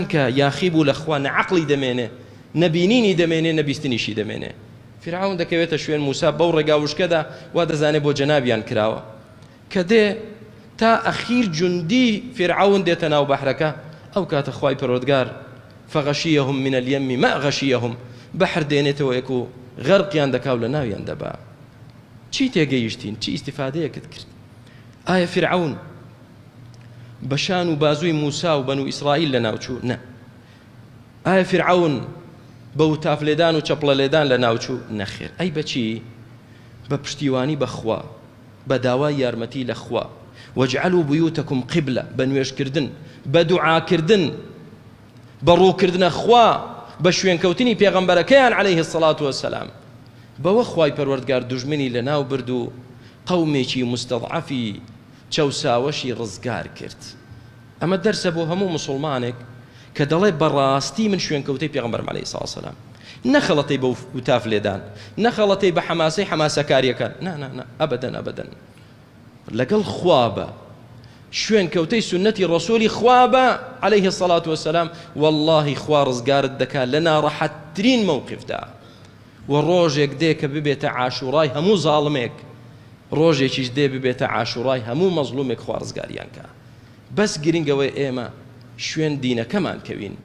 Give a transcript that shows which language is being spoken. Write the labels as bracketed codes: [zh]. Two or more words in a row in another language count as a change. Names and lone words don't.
[ckb] کە یاخی بوو لە خوا نەعەقڵی دەمێنێ نەبینینی دەمێنێ نەبیستنیشی دەمێنێ فرعون دەکەوێتە شوێن موسا بەو ڕێگا وشکەدا وا دەزانێت بۆ جەنابیان کراوە کە دێ تا ئەخیر جوندی فرعون دێتە ناو بەحرەکە ئەو کاتە خوای پەروەردگار [ar] فغەشیەهم من اليم ما غەشیەهم [ckb] بەحر دێنێتەوە یەک و غەرقیان دەکا و لە ناویان دەبا چی تێگەیشتین چی ئیستیفادەیەکت کرد ئایا فرعون بەشان و بازووی موسا و بەنو ئیسرائیل لە ناوچوو نە ئایا فرعون بە وتاف لێدان و چەپڵە لێدان لە ناوچوو نەخێر ئەی بەچی بە پشتیوانی بەخوا بە داوای یارمەتی لە خوا [ar] وەجعلوا بيوتكم قبلة [ckb] بە نوێژکردن بە دوعاکردن بە ڕووکردنە خوا بە شوێنکەوتنی پێغەمبەرەکەیان [ar] عليه الصلاة والسلام [ckb] بەوە خوای پەروەردگار دوژمنی لە ناو برد و قەومێکی مستەضعەفی چەوساوەشی ڕزگار کرد ئەمە دەرسە بۆ هەموو مسڵمانێک کە دەڵێ بەڕاستی من شوێنکەوتەی پێغەمبەرم [ar] عەلەیهی سڵاو وسەلام [ckb] نەخەڵەتەی بە وتاف لێدان نەخەڵەتەی بە حەماسەی حەماسەکاریەکان نا ئەبەدەن لەگەڵ خوا بە شوێنکەوتەی سنەتی ڕەسوولی خوا بە [ar] عەلەیهی سڵاو وسەلام [ckb] وەڵڵاهی خوا ڕزگارت دەکات لە ناڕەحەتترین موقفدا و ڕۆژێک دێ کە ببێتە عاشوڕای هەموو زاڵمێک ڕۆژێکیش دێ ببێتە عاشوڕای هەموو مەزلومێک خوا ڕزگاریان کە بەس گرنگەوەی ئێمە شوێن دینەکەمان کەوین